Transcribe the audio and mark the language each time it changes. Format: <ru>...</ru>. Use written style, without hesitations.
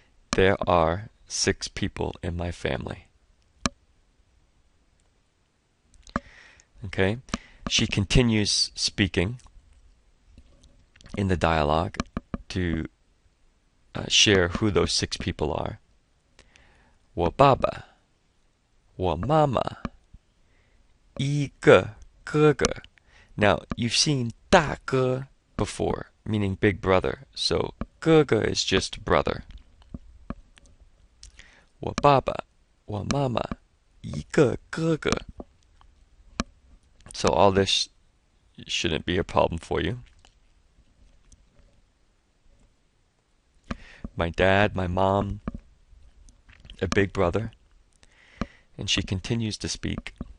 <en>There are 6 people in my family. Okay, she continues speaking in the dialogue to share who those 6 people are.</en> <zh>我爸爸，我妈妈，一个哥哥.</zh> <en>Now, you've seen 大哥 before, meaning big brother. So, 哥哥 is just brother.</en> <zh>我爸爸，我妈妈，一个哥哥.</zh> <en>So all this shouldn't be a problem for you. My dad, my mom, a big brother. And she continues to speak.</en>